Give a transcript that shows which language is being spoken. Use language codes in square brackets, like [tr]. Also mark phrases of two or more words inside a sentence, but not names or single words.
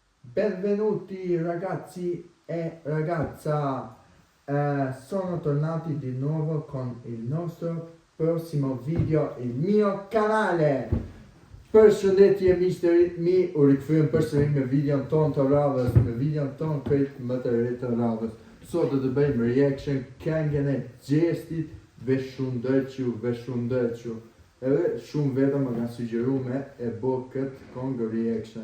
[it] Benvenuti ragazzi e ragazza, sono tornati di nuovo con il nostro prossimo video, il mio canale. [sq] Përshëndetje miqtë, mi u rikthyer përsëri me videon ton të radhës, me videon ton krejt më të re të radhës. Sot do të bëjmë reaction këngën e Gjestit Veshundërçu. Edhe shumë vetëm më kanë sugjeruar me e bë këtë këngë reaction.